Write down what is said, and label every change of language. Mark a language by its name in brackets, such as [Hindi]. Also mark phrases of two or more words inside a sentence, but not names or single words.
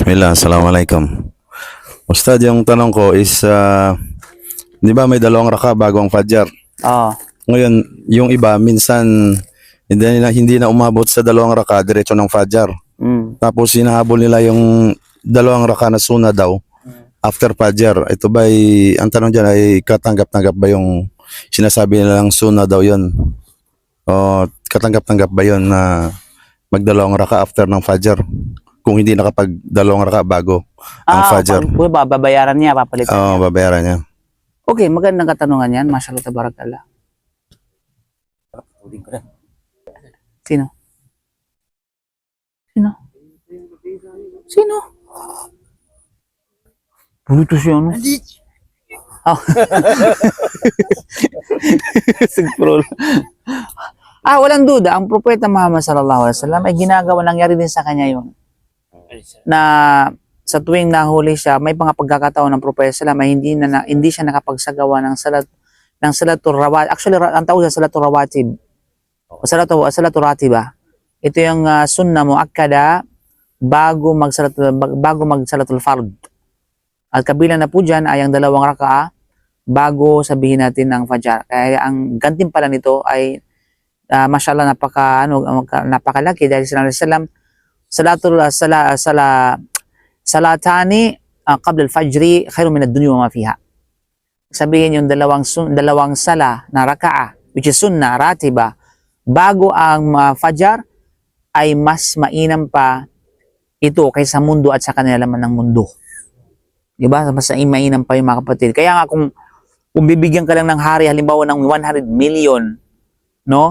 [Arabic] بسم الله، السلام عليكم. [Filipino] Ustad, yung tanong ko is, di ba may dalawang raka bago ang Fajr? Oo. Ngayon, yung iba, minsan, hindi na umabot sa dalawang raka, diretso ng Fajr. Tapos, hinahabol nila yung dalawang raka na suna daw, after Fajr. Ito ba, ang tanong dyan ay katanggap-tanggap ba yung sinasabi nilang suna daw yun? O katanggap-tanggap ba yun na magdalawang raka after ng Fajr? Kung hindi nakapagdalawang raka bago ang Fajr. Babayaran niya, papalitan Oo, niya. babayaran niya. Okay, magandang katanungan yan. [Arabic] ما شاء الله، تبارك الله. [Filipino] Sino? Sino? Sino? Bulito siya, no? Oh. Sigprol. Walang duda. Ang propeta Muhammad [Arabic] صلى الله عليه وسلم [Filipino] ay ginagawa, nangyari din sa kanya yun. Na sa tuwing nahuli siya, may mga pagkakataon ng propeta [Arabic] صلى الله عليه وسلم [Filipino] ay hindi siya nakapagsagawa ng [Arabic] صلاة الرواتب. [Filipino] Actually, ang tawag sa [Arabic] صلاة الرواتب. صلاة الراتبة. [Filipino] Ito yung [Arabic] سنة مؤكدة [Filipino] bago magsalatul fard. At kabilang na po dyan ay ang dalawang raka'a bago sabihin natin ang Fajr. Kaya ang gantimpala nito ay masyaallah napakalaki dahil [Arabic] صلى الله عليه وسلم صلاتان قبل الفجر خير من الدنيا وما فيها. [Filipino] Sabihin yung dalawang sala na raka'a [English] which is [Arabic] سنة راتبة [Filipino] bago ang Fajr ay mas mainam pa ito kaysa mundo at sa kanila laman ng mundo. Diba? Mas mainam pa yung mga kapatid. Kaya nga kung bibigyan ka lang ng hari halimbawa ng 100 million, no?